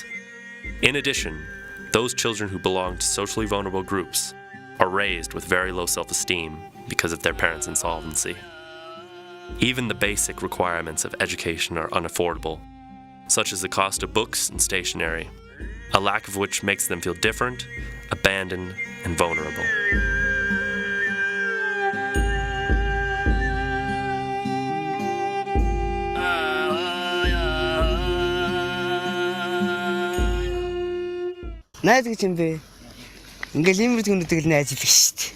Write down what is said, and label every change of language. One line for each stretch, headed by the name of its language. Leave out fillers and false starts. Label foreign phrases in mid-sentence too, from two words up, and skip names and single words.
English: In addition, those children who belong to socially vulnerable groups are raised with very low self-esteem because of their parents' insolvency. Even the basic requirements of education are unaffordable, such as the cost of books and stationery, a lack of which makes them feel different, abandoned, and vulnerable.
Mongolian: Найз гэж юм бэ. Ингээл иймэр түнэдэг л найз хэлэх шүү дээ.